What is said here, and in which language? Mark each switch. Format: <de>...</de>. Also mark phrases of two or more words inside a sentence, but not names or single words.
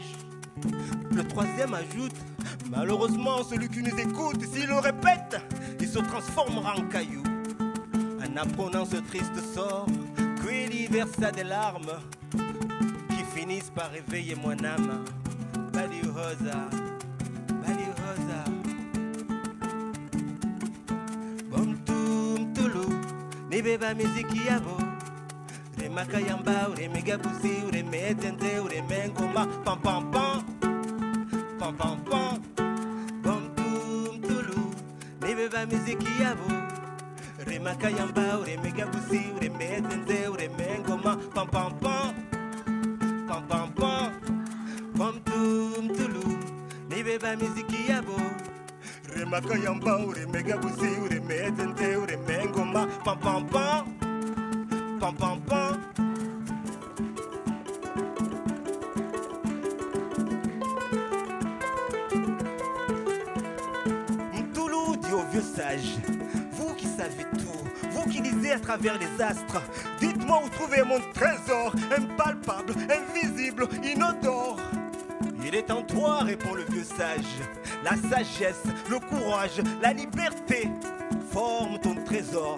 <fr>Le troisième ajoute, malheureusement celui qui nous écoute, s'il le répète, il se transformera en caillou. En apprenant ce triste sort, Kweli versa des larmes qui finisse par réveiller mon âme.</fr> <zdj>Bali Rosa, Bali Rosa. Bom tum tulu, ni beba miziki yabo. Rema kayamba, ureme gabusi, ureme zenze, ureme ngoma, pam pam pam, pam pam pam. Bom tum tulu, ni beba miziki yabo. Rema kayamba, ureme gabusi, ureme zenze, ureme ngoma, pam pam pam, pam pam pam. Bom tum tulu, ni beba miziki yabo. Rema kayamba, ureme gabusi, ureme zenze, ureme ngoma, pam pam pam, pam pam pam.</zdj> <fr>Mtoulou dit au vieux sage, vous qui savez tout, vous qui lisez à travers les astres, dites-moi où trouver mon trésor, impalpable, invisible, inodore. Il est en toi, répond le vieux sage. La sagesse, le courage, la liberté forment ton trésor.</fr>